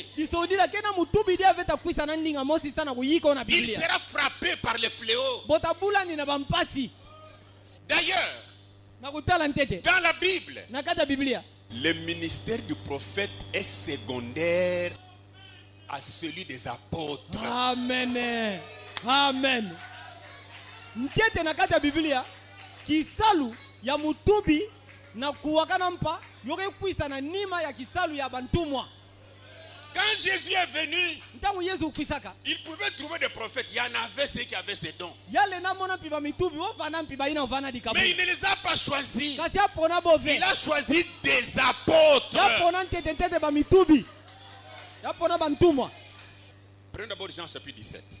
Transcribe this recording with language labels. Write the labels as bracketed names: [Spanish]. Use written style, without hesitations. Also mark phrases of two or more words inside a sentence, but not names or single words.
[French] Il sera frappé par les fléaux. D'ailleurs, dans la Bible, le ministère du prophète est secondaire à celui des apôtres. Amen. Amen. [Kituba (Democratic Republic of Congo)] Ntete nakata Biblia kisalu ya mutubi na kuwakana mpa yoke kwisa na nima ya kisalu ya bantumwa. [French] Quand Jésus est venu, il pouvait trouver des prophètes. Il y en avait ceux qui avaient ces dons. Mais il ne les a pas choisis. Il a choisi des apôtres. Prenons d'abord Jean chapitre 17.